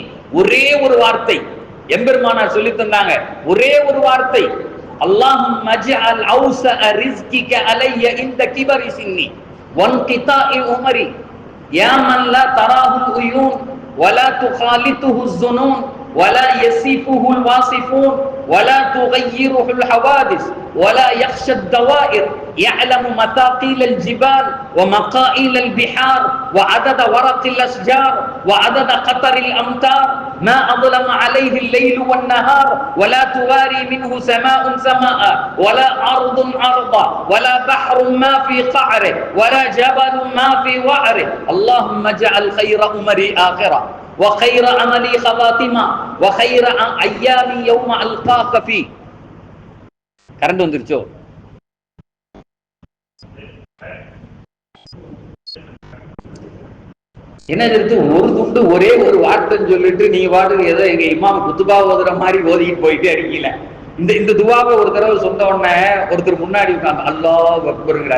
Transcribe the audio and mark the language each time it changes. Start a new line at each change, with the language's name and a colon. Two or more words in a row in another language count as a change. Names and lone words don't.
Tamil: ஒரே ஒரு வார்த்தை எம்பெருமானார் சொல்லி தந்தாங்க, ஒரே ஒரு வார்த்தை,
Arabic: اللهم اجعل أوسع رزقك علي عند كبر سني وانقطاع عمري يا من لا تراه العيون ولا تخالطه الظنون ولا يسيفه الواصفون ولا تغيره الحوادث ولا يخشى الدوائر يعلم مثاقيل الجبال ومقائل البحار وعدد ورق الأشجار وعدد قطر الأمطار ما أظلم عليه الليل والنهار ولا تواري منه سماء سماء ولا أرض أرضا ولا بحر ما في قعره ولا جبل ما في وعره اللهم اجعل خير أمري آخرة وخير عملي خواتمة وخير أيامي يوم ألقاك فيه.
Tamil: கரண்ட் வந்துருச்சோ? என்ன எடுத்து ஒரு துண்டு ஒரே ஒரு வார்த்தைன்னு சொல்லிட்டு நீங்க பாட்டுக்கு ஏதோ எங்க இமாம் குத்துபா ஓதுற மாதிரி ஓதிக்கிட்டு போயிட்டே இருக்கீங்களே. இந்த துவாவை ஒரு தடவை சொன்ன உடனே ஒருத்தர் முன்னாடி உட்காந்து அல்லாஹ் அக்பர்ங்கிறாரு.